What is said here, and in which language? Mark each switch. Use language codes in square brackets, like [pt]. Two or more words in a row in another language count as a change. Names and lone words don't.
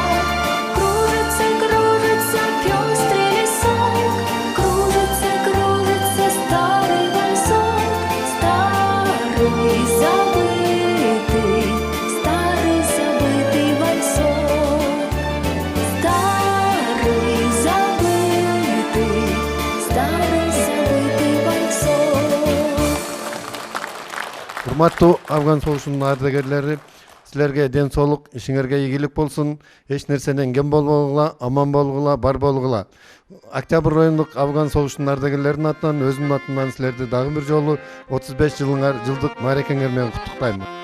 [ru] Кружится, кружится пестрый лесок, кружится, кружится старый вальсок. Старый забытый вальсок. Старый забытый вальсок. [ky] Урматтуу Афган согушунун ардагерлери, силерге ден соолук, ишиңерге ийгилик болсун. Эч нерседен кем болбогула, аман болгула, бар болгула. Октябрь райондук Афган согушунун ардагерлеринин атынан, өзүмдүн атымдан силерди дагы бир жолу 35 жылдык мааракеңер менен куттуктайм.